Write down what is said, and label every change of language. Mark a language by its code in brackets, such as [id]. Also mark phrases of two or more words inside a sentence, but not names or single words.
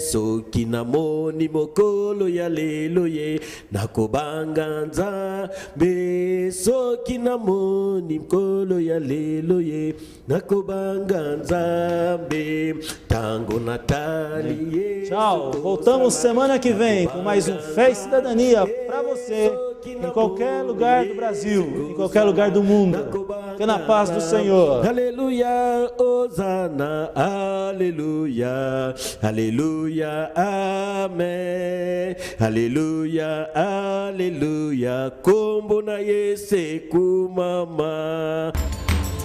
[ln] Soki namoni mokolo ya lelo ye nakobanga nzambe. Soki namoni mokolo ya lelo ye nakobanga nzambe. Tango Natali ye. [pt] Tchau, voltamos semana que vem com mais um Fé e Cidadania para você, em qualquer lugar do Brasil, em qualquer lugar do mundo. Fique na paz do Senhor. Aleluia, Hosanna, aleluia, aleluia, amém. Aleluia, aleluia, [ln] kombo na Yesu kumama.